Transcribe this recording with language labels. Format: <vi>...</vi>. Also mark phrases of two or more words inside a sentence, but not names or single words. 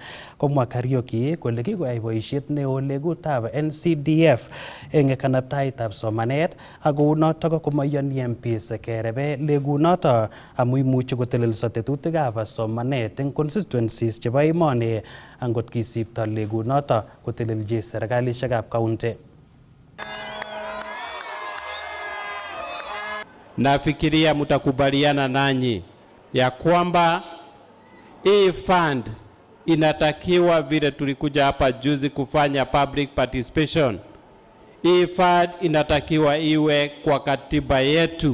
<kln>Komwa Kariuki kole kikoyai boisiet neo legutab NCDF eng kanabtaitab somanet ako notok komaiyoni MPs kerebe legunoto amu imuchi kotelelso tetutikab somanet eng constituencies chebo emoni angot kisipto legunoto kotelelchi serikalishekab county.</kln> <sw>Nafikiria mtakubaliana nanyi ya kwamba hii fund inatakiwa vile tulikuja hapa juzi kufanya</sw> <en>public participation.</en> <sw>Hii fund inatakiwa iwe kwa katiba yetu.</sw>